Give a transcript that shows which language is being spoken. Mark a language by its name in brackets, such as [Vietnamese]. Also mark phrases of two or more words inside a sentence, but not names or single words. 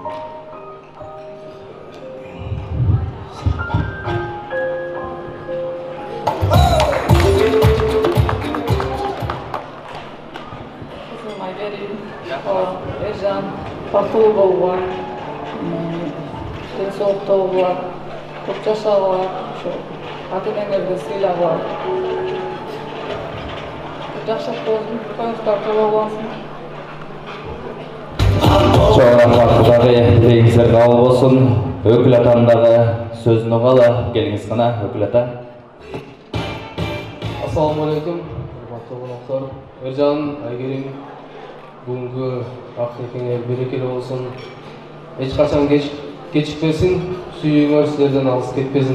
[Kyrgyz] Ержан бактылуу болууга, ден соолукта болууга, көп жашагыла, ошо ата энеңерди сыйлагыла. Жакшы болсун, тоюңуздар толук улансын. Чоң рахмат, [Kazakh] Кудагы тілегіңіздер қабыл болсын. Өкіл атандағы сөзін ұғалы, келіңіз қана, өкіл ата. Ассалаумағалейкум, құрметті қонақтар. Ержан, Айгерім, бүгінгі ақ-некеңе берекелі болсын. Ешқашан кешікпесін, сүйіңер сіздерден алыс кетпесін.